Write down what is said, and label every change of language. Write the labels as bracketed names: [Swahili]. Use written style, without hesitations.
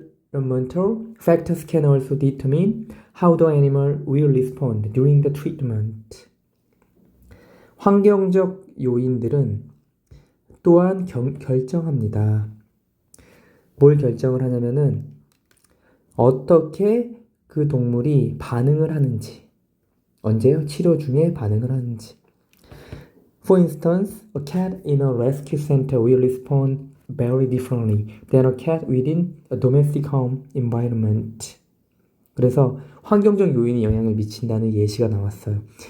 [English] Environmental factors can also determine how the animal will respond during the treatment. [Korean] 환경적 요인들은 또한 결정합니다. 뭘 결정을 하냐면은 어떻게 그 동물이 반응을 하는지. 언제요? 치료 중에 반응을 하는지. [English] For instance, a cat in a rescue center will respond very differently than a cat within a domestic home environment. [Korean] 그래서 환경적 요인이 영향을 미친다는 예시가 나왔어요.